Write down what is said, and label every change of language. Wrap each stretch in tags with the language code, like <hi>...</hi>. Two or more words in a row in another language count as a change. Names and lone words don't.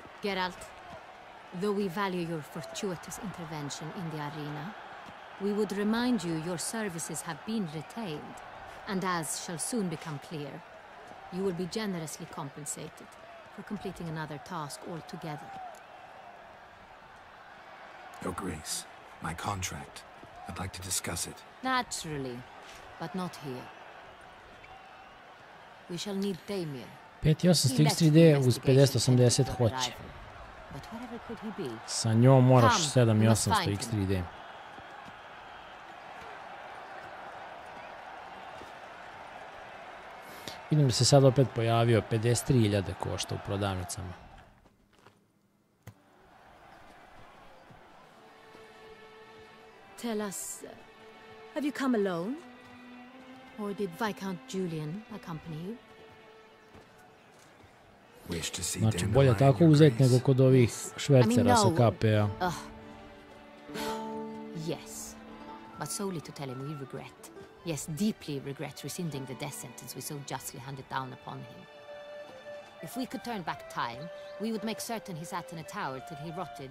<en>Geralt, though we value your fortuitous intervention in the arena, we would remind you your services have been retained, and as shall soon become clear, you will be generously compensated for completing another task altogether. Your Grace, my contract. I'd like to discuss it. Naturally, but not here. We shall need Damien.</en> <sr>5800X3D uz 5080 hoće.</sr> <en>But whatever could he be?</en> <sr>Sa njom moraš 7800X3D. Vidim da se sad opet pojavio, 53.000 košta u prodavnicama.</sr> <en>Tell us, have you come alone? Or did Viscount Julian accompany you?</en> <sr>Znači, bolje tako uzeti nego kod ovih švercera sa KP-a.</sr> <en>Yes, but solely to tell him we regret. Yes, deeply regret rescinding the death sentence we so justly handed down upon him. If we could turn back time, we would make certain he sat in a tower till he rotted.</en>